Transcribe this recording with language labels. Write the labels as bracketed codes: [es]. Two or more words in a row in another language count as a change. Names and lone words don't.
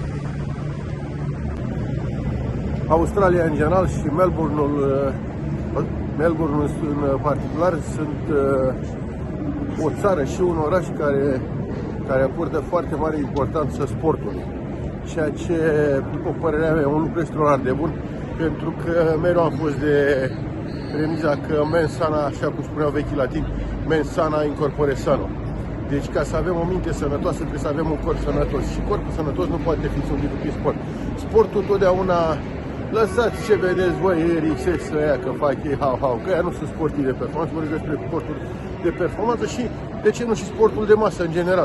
[ro] Australia în general și Melbourne-ul în particular sunt o țară și un oraș care acordă foarte mare importanță sportului. Ceea ce, după părerea mea, e un lucru extraordinar de bun, pentru că mereu am fost de premiza că [la] mens sana, [ro] așa cum spuneau vechii latini, [la] mens sana in corpore sano. [ro] Deci ca să avem o minte sănătoasă trebuie să avem un corp sănătos și corpul sănătos nu poate fi ținut prin sport. Sportul întotdeauna, lăsați ce vedeți voi, eriseți ăia că fac ei hau, că ăia nu sunt sportivi de performanță, vorbesc despre sportul de performanță și, de ce nu, și sportul de masă în general.